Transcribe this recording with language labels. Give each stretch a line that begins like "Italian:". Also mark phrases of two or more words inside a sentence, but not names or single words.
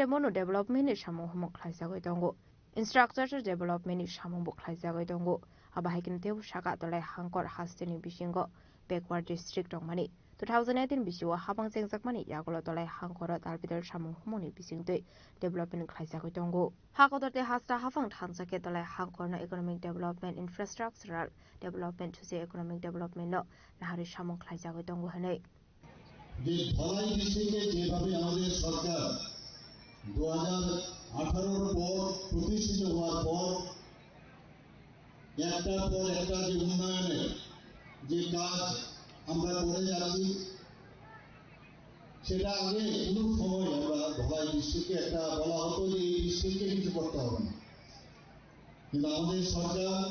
Kok Borok: Mono Development ni Shamu Homo Klaizakoi Tongo
English: Infrastructure Development
Kok Borok: ni Shamu Klaizakoi Tongo Abahikin Teu Shaka Dolai Hangkor Hastini Bishingo
English: Backward District
Kok Borok: of Mani 2018 bisiwa habang sengzakmani yagolo dolai hangkora dalbidal samung humoni bisingtoi development klaizakoi tongo hakodorte hasta hafang thansake dolai hangkorna
English: economic development infrastructural development
Kok Borok: to
English: economic development
Kok Borok: no nahari samung klaizakoi tongo hanei
Bangla: যে ধলাই ডিস্ট্রিক্টে যেভাবে আমাদের সরকার 2018 পর প্রতিষ্ঠিত হওয়ার পর একটার পর একটা যে উন্নয়নের যে কাজ আমরা করে যাচ্ছি সেটা আগে কোনো সময় আমরা ধলাই ডিস্ট্রিক্টে একটা বলা হতো যে এই ডিস্ট্রিক্টে কিছু করতে হবে না কিন্তু আমাদের সরকার